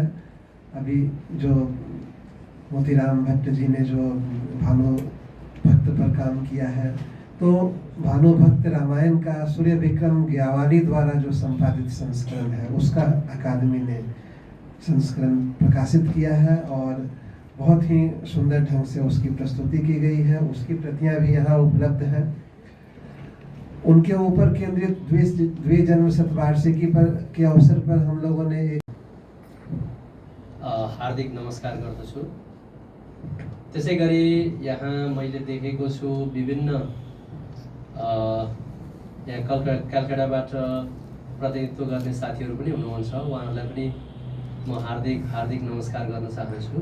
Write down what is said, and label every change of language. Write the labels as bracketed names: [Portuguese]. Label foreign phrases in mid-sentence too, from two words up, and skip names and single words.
[Hindi] अभी जो मोतीराम भट्ट जी ने जो भानुभक्त पर काम किया है, तो भानुभक्त रामायण का सूर्य विक्रम ग्यावाली द्वारा जो संपादित संस्करण है उसका अकादमी ने संस्करण प्रकाशित किया है और बहुत ही सुंदर ढंग से उसकी प्रस्तुति की गई है। उसकी प्रतियां भी यहाँ उपलब्ध हैं। उनके ऊपर केंद्रित द्वे जन्म शतवार्षिकी पर के अवसर पर हम लोगों ने एक [Nepali] हार्दिक नमस्कार गर्दछु। त्यसै गरी यहाँ मैले देखेको छु विभिन्न यहाँ कलकत्ताबाट प्रतिनिधित्व गर्ने साथीहरू पनि हुनुहुन्छ। उहाँहरूलाई पनि म हार्दिक नमस्कार गर्न चाहन्छु।